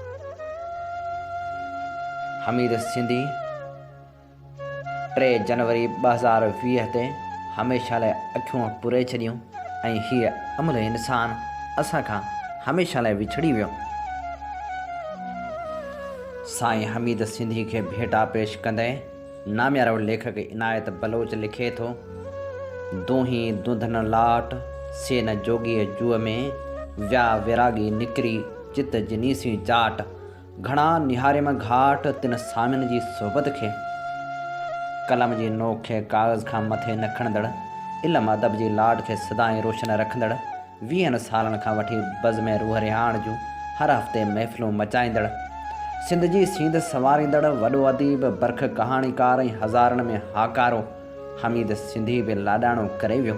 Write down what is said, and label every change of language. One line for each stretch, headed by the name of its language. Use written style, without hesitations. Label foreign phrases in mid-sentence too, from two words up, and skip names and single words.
Sindhi: हमीद सिंधी 3 जनवरी 2020 ते हमेशह लाइ अखियूं पुरे छॾियूं ऐं हीअ अमल इंसान असां खां हमेशह लाइ विछड़ी वियो। साईं हमीद सिंधी खे भेटा पेश कंदे नामियारो लेखक इनायत बलोच लिखे थो, दूही दुधन लाट से न जोगीअ जूअ में विया विरागी निकिरी चित जिनीसी जाट, घणा निहारियम घाट तिन सामियुनि जी सोबत खे, कलम जी नोक खे काग़ज़ खां मथे न खणंदड़ इल्म अदब जी लाड खे सदाईं रोशन रखंदड़ 20 सालनि खां वठी बज़ में रूह रिहाण जूं हर हफ़्ते महफ़िलूं मचाईंदड़ सिंध जी सींध संवारींदड़ वॾो अदीब बरख कहाणीकार ऐं हज़ारनि में हाकारो हमीद सिंधी बि लाॾाणो करे वियो।